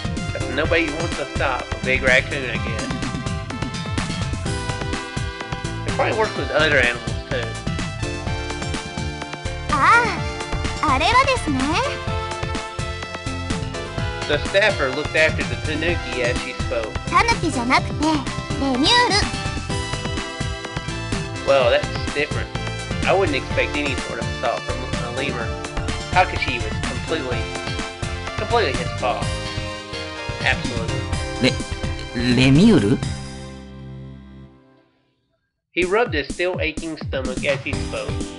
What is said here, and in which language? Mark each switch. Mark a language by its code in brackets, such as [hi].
[en] Because nobody wants to stop a big raccoon, I guess. It probably works with other animals, too. [ja] あれはですね。 [en] The staffer looked after the tanuki as she spoke. [ja] タヌキじゃなくて、レミュール。 [en] Well, that's different. I wouldn't expect any sort of assault from a lemur. Takashi was completely his fault. Absolutely. [ja] レミュール? [en] He rubbed his still aching stomach as he spoke.